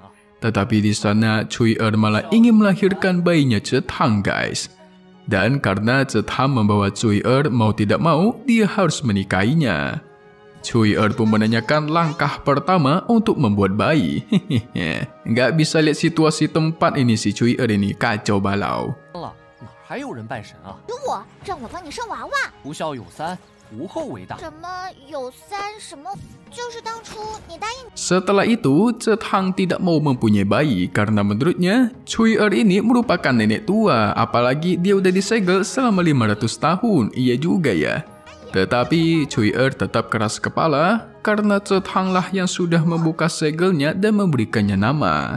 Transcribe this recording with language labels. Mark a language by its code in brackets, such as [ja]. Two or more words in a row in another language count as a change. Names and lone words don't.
[id] Tetapi di sana, Cui Er malah ingin melahirkan bayinya Cetang, guys. Dan karena Cetang membawa Cui Er mau tidak mau, dia harus menikahinya. Cui Er pun menanyakan langkah pertama untuk membuat bayi. Nggak bisa lihat situasi tempat ini si Cui Er ini, kacau balau. [zh] 了，哪还有人拜神啊？有我，让我帮你生娃娃。不孝有三，无后为大。什么有三什么？就是当初你答应。 [id] Setelah itu, Cetang tidak mau mempunyai bayi karena menurutnya Cui Er ini merupakan nenek tua, apalagi dia udah disegel selama 500 tahun. Iya juga ya. Tetapi Cui Er tetap keras kepala karena Cetang lah yang sudah membuka segelnya dan memberikannya nama.